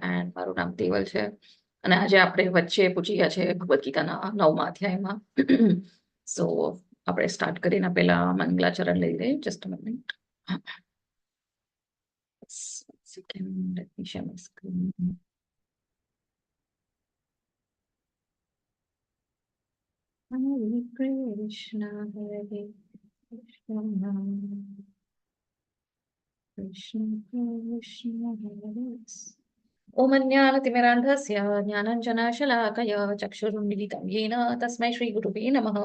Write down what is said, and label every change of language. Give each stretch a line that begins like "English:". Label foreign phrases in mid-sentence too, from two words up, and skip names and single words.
Gujarati: એન્ડ મારું નામ દેવલ છે. અને આજે આપણે વચ્ચે પૂછી ગયા છે ભગવદ્ ગીતાના 9મા અધ્યાયમાં. સો આપણે સ્ટાર્ટ કરીને પહેલા મંગલાચરણ લઈ લઈએ.
English: Just a minute. Second, let me share my screen.
Sanskrit: Hare Krishna, Hare Krishna, Krishna Krishna, Hare ओम ज्ञानतिमिरान्धस्य ज्ञानञ्जनशलाकया चक्षुरुन्मिलितं येन तस्मै श्रीगुरुवे नमः।